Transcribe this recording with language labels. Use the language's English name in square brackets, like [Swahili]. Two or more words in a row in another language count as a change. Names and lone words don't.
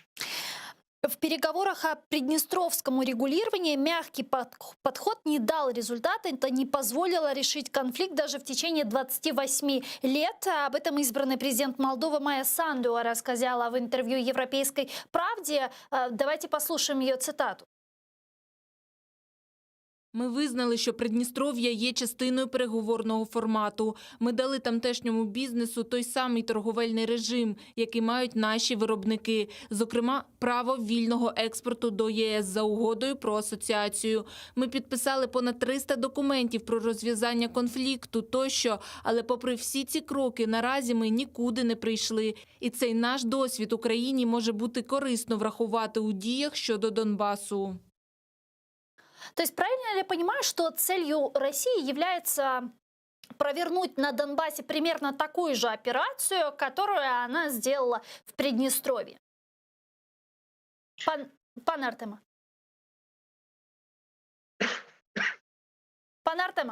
[Russian] В переговорах о приднестровском урегулировании мягкий подход не дал результата, это не позволило решить конфликт даже в течение 28 лет. Об этом избранный президент Молдовы Майя Санду рассказала в интервью «Европейской правде». Давайте послушаем ее цитату. [Ukrainian] Ми визнали, що Придністров'я є частиною переговорного формату. Ми дали тамтешньому бізнесу той самий торговельний режим, який мають наші виробники. Зокрема, право вільного експорту до ЄС за угодою про асоціацію. Ми підписали понад 300 документів про розв'язання конфлікту тощо, але попри всі ці кроки наразі ми нікуди не прийшли. І цей наш досвід Україні може бути корисно врахувати у діях щодо Донбасу. [Russian] То есть правильно ли я понимаю, что целью России является провернуть на Донбассе примерно такую же операцию, которую она сделала в Приднестровье? [Ukrainian] Пан Артема. Пан Артема.